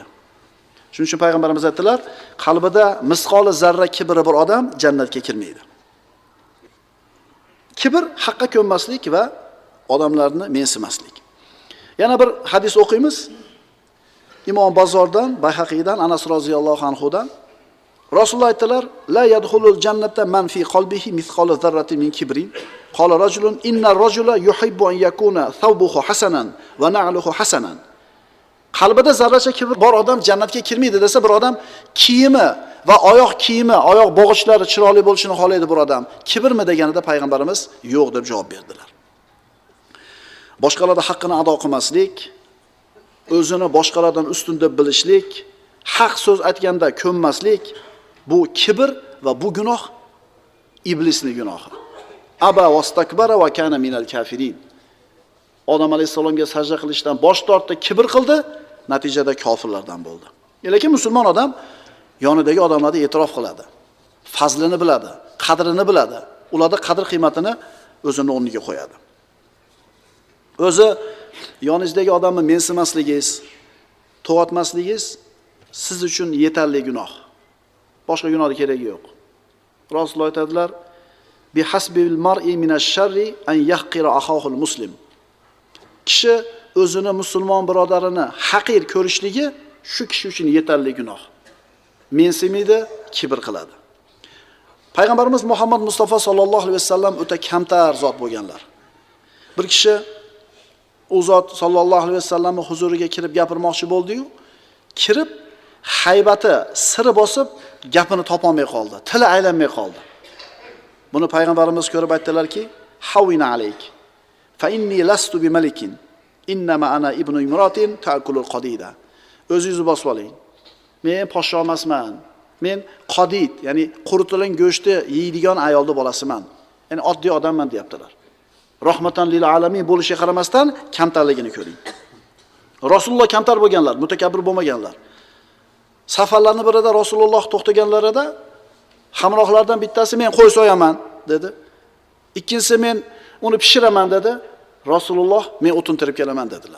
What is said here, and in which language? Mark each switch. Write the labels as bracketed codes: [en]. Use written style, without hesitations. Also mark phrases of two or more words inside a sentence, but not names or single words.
[uz] Shuning uchun payg'ambarimiz aytdilar, qalbida misqoli zarra kibri bir odam jannatga kirmaydi. Kibr haqqa ko'nmaslik va odamlarni mensimaslik. Yana bir hadis o'qiymiz. Imom Bazordan, Bayhaqiydan, Anas roziyallohu anhudan. Rasululloh aytdilar: [ar] "لا يدخل الجنة من في قلبه مثقال ذرة من كبر." قال رجل إن الرجل يحب أن يكون ثوبه حسنا ونعله حسنا. [uz] Qalbida zarracha kibr bor odam jannatga kirmaydi desa, bir odam kiyimi va oyoq kiyimi, oyoq bog'ichlari chiroyli bo'lishini xohlaydi bir odam. Kibrmi deganida payg'ambarimiz yo'q deb javob berdilar. Boshqalarning haqqini ado qilmaslik, o'zini boshqalardan ustun deb bilishlik, haq so'z aytganda ko'nmaslik, bu kibr va bu gunoh iblisning gunohi. [ar] أبى واستكبر وكان من الكافرين. [uz] Odam alayhisalomga sajda qilishdan bosh tortdi, kibr qildi, natijada kofirlardan bo'ldi. Lekin musulmon odam yonidagi odamlarga e'tirof qiladi. Fazlini biladi, qadrini biladi. Ularda qadr qiymatini o'zining o'rniga qo'yadi. O'zi yoningizdagi odamni mensimasligingiz, to'g'atmasligingiz siz uchun yetarli gunoh. Boshqa gunohning keragi yo'q. Rasululloh aytadilar: [ar] "بحسب امرئ من الشر أن يحقر أخاه المسلم." [uz] Kishi o'zini musulmon birodarini haqir ko'rishligi shu kishi uchun yetarli gunoh. Mensimaydi, kibr qiladi. Payg'ambarimiz Muhammad Mustafa [ar] صلى الله عليه وسلم [uz] o'ta kamtar zot bo'lganlar. Bir kishi u zot [ar] صلى الله عليه وسلم [uz] huzuriga kirib gapirmoqchi bo'ldi-yu, kirib haybati siri bosib gapini topolmay qoldi, tili aylanmay qoldi. Buni payg'ambarimiz ko'rib aytdilarki: [ar] "هون عليك. فإني لست بملك. إنما أنا ابن امرأة تأكل القديد." [uz] O'zingizni bosib oling. Men podsho emasman. Men qadid, ya'ni quritilgan go'shtni yeydigan ayolning bolasiman. Ya'ni oddiy odamman deyaptilar. [ar] رحمة للعالمين [uz] bo'lishiga qaramasdan kamtarligini ko'ring. Rasululloh kamtar bo'lganlar, mutakabbir bo'lmaganlar. Safarlarning birida Rasululloh to'xtaganlarida hamrohlardan bittasi men qo'y so'yaman dedi. Ikkinchisi men uni pishiraman dedi. Rasululloh men o'tin terib kelaman dedilar.